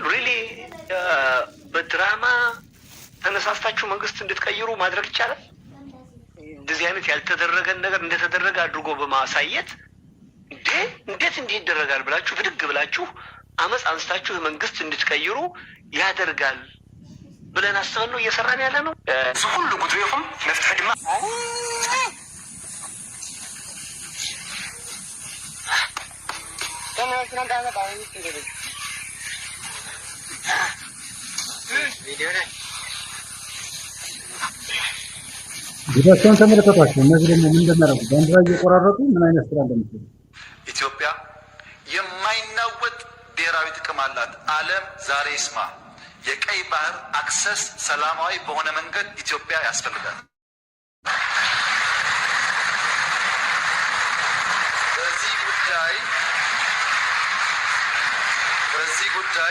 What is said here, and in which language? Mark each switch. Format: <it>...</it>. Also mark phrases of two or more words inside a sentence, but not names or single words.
<am>ሪሊ በድራማ ተነሳስታችሁ መንግስት እንድትቀይሩ ማድረግ ይቻላል? እንደዚህ አይነት ያልተደረገን ነገር እንደተደረገ አድርጎ በማሳየት እንዴት እንዲህ ይደረጋል ብላችሁ ብድግ ብላችሁ አመፅ አንስታችሁ መንግስት እንድትቀይሩ ያደርጋል ብለን አስበን ነው እየሰራን ያለ ነው።</am> <ti>ሁሉ ጉድሬኹም መፍትሒ ድማ</ti> <am>ቪዲዮቸውን ተመልከቷቸው። እነዚህ ደግሞ ምን እንደሚያደርጉ ባንዲራ እየቆራረጡ ምን አይነት ስራ እንደሚሰሩ። ኢትዮጵያ የማይናወጥ ብሔራዊ ጥቅም አላት። ዓለም ዛሬ ይስማ። የቀይ ባህር አክሰስ ሰላማዊ በሆነ መንገድ ኢትዮጵያ ያስፈልጋል። ጉዳይ</am>